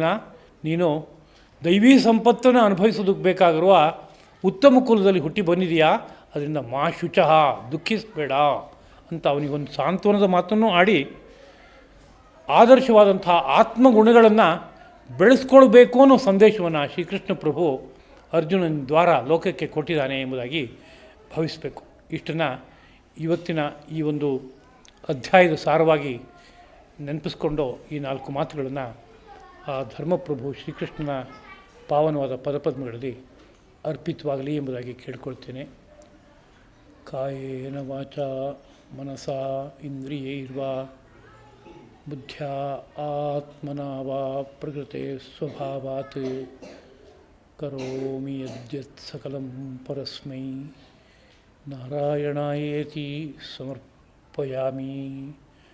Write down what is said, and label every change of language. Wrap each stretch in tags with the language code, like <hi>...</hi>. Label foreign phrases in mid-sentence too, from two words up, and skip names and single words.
<kn>ನೀನು ದೈವೀ ಸಂಪತ್ತನ್ನು ಅನುಭವಿಸೋದಕ್ಕೆ ಬೇಕಾಗಿರುವ ಉತ್ತಮ ಕುಲದಲ್ಲಿ ಹುಟ್ಟಿ ಬಂದಿದೆಯಾ, ಅದರಿಂದ</kn> <sa>ಮಾ ಶುಚಃ,</sa> <kn>ದುಃಖಿಸಬೇಡ ಅಂತ ಅವನಿಗೊಂದು ಸಾಂತ್ವನದ ಮಾತನ್ನು ಆಡಿ ಆದರ್ಶವಾದಂಥ ಆತ್ಮಗುಣಗಳನ್ನು ಬೆಳೆಸ್ಕೊಳ್ಬೇಕು ಅನ್ನೋ ಸಂದೇಶವನ್ನು ಶ್ರೀಕೃಷ್ಣ ಪ್ರಭು ಅರ್ಜುನನ ದ್ವಾರ ಲೋಕಕ್ಕೆ ಕೊಟ್ಟಿದ್ದಾನೆ ಎಂಬುದಾಗಿ ಭಾವಿಸಬೇಕು. ಇಷ್ಟನ್ನು ಇವತ್ತಿನ ಈ ಒಂದು ಅಧ್ಯಾಯದ ಸಾರವಾಗಿ ನೆನಪಿಸ್ಕೊಂಡು ಈ 4 ಮಾತುಗಳನ್ನು ಆ ಧರ್ಮಪ್ರಭು ಶ್ರೀಕೃಷ್ಣನ ಪಾವನವಾದ ಪದಪದ್ಮಗಳಲ್ಲಿ ಅರ್ಪಿತವಾಗಲಿ ಎಂಬುದಾಗಿ ಕೇಳ್ಕೊಳ್ತೇನೆ.</kn> <sa>ಕಾಯೇನ ವಾಚಾ ಮನಸಾ ಇಂದ್ರಿಯೈರ್ವಾ ಬುದ್ಧ್ಯಾ ಆತ್ಮನಾ ವಾ ಪ್ರಕೃತೆ ಸ್ವಭಾವಾತ್ ಕರೋಮಿ ಯದ್ಯತ್ ಸಕಲಂ ಪರಸ್ಮೈ ನಾರಾಯಣಾಯೇತಿ ಸಮರ್ಪಯಾಮಿ.</sa>